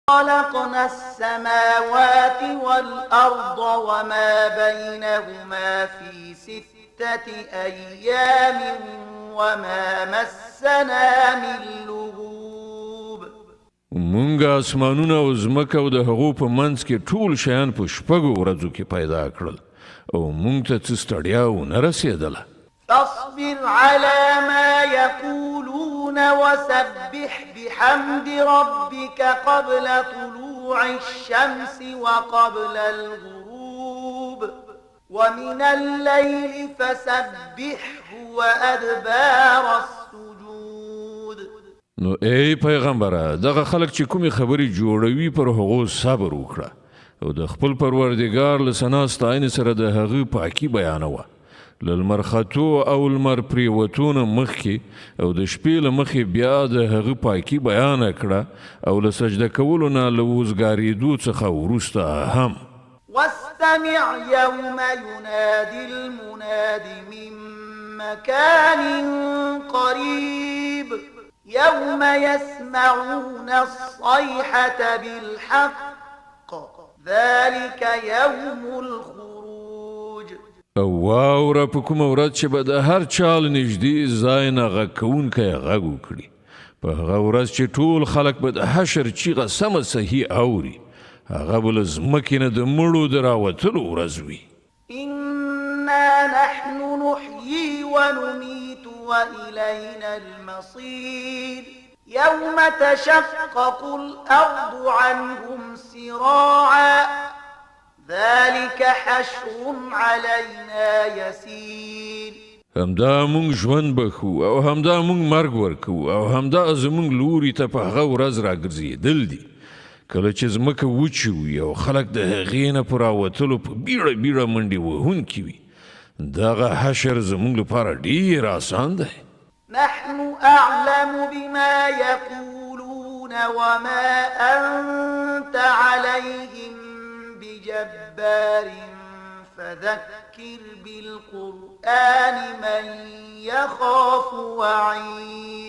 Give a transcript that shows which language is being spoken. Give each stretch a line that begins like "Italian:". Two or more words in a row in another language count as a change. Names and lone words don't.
Arabic: خلقنا السماوات والأرض وما بينهما في 6 أيام وما مسنا من لغوب.
Pashto: مونږ اسمانونه او ځمکه او د هغو په منځ کې ټول شیان په 6 ورځو کې پیدا کړل او مونږ ته څه ستړیا ونه رسېدله.
Arabic: فاصبر على ما يقولون وسبح بحمد ربك قبل طلوع الشمس وقبل الغروب ومن الليل فسبحه وأدبار السجود.
Pashto: نو ای پیغمبره دغه خلک چې کومې خبرې جوړوي پر هغو صبر وکړه او د خپل پروردګار له ثنا ستاینې سره د هغه پاکي بیانوه. له لمر ختو او لمر پریوتو نه مخکې او د شپې له مخې بیا د هغه پاکي بیانه کړه او له سجده کولو نه له وزګارېدو څخه وروسته هم.
Arabic: واستمع يوم ينادي المناد من مكان قريب يوم يسمعون الصيحة بالحق ذلك يوم الخروج.
Pashto: او واوره په کومه ورځ چې به د هر چا له نږدې ځای نه غږ کوونکی غږ وکړي په هغه ورځ چې ټول خلک به د حشر چیغه سمه صحیح اوري هغه به له ځمکې نه د مړو د راوتلو ورځ وي.
Arabic: إنا نحن نحيي ونميت وإلينا المصير يوم تشقق الأرض عنهم سراعا ذلك حشر علينا يسير.
Pashto: همدا مونږ ژوند بخو او همدا مونږ مرګ ورکو او همدا زمونږ لوري ته په هغه ورځ راګرځېدل دي کله چې ځمکه وچې وي او خلک د هغې نه په راوتلو په بیړه بیړه منډې وهونکي وي. دغه حشر زمونږ لپاره ډېر آسان دی.
Arabic: نحن أعلم بما يقولون وما أنت عليهم بجبار فذكر بالقرآن من يخاف وعيد.